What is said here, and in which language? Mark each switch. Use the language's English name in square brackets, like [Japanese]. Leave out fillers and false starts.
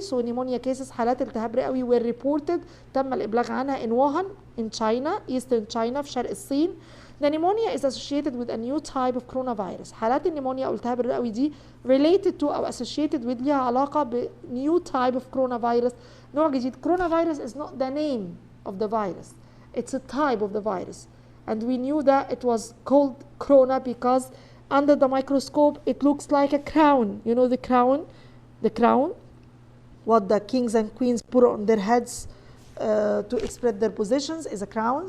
[English] So pneumonia cases, [Arabic] حالات التهاب رئوي [English] were reported, [Arabic] تم الإبلاغ عنها [English] in Wuhan, in China, eastern China, [Arabic] في شرق الصين. [English] The pneumonia is associated with a new type of coronavirus. [Arabic] حالات النيمونيا أو التهاب الرئوي دي [English] related to [Arabic] أو [English] associated with [Arabic] ليها علاقة ب [English] new type of coronavirus. [Arabic] نوع جديد. [English] Coronavirus is not the name of the virus. It's a type of the virus. And we knew that it was called corona because under the microscope it looks like a crown. You know the crown? The crown? What the kings and queens put on their heads to express their positions is a crown.